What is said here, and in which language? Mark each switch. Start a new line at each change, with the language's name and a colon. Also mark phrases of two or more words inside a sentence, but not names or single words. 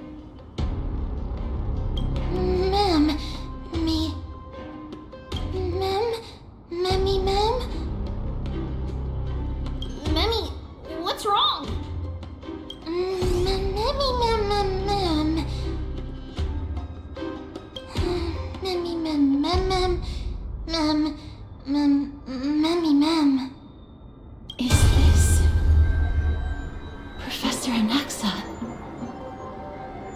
English: Mem, me... Mem? Memmy, mem? Memmy, what's wrong? Memmy, mem, mem, mem. Memmy, mem, mem, mem. Memmy, mem. Is this Professor Anaxa?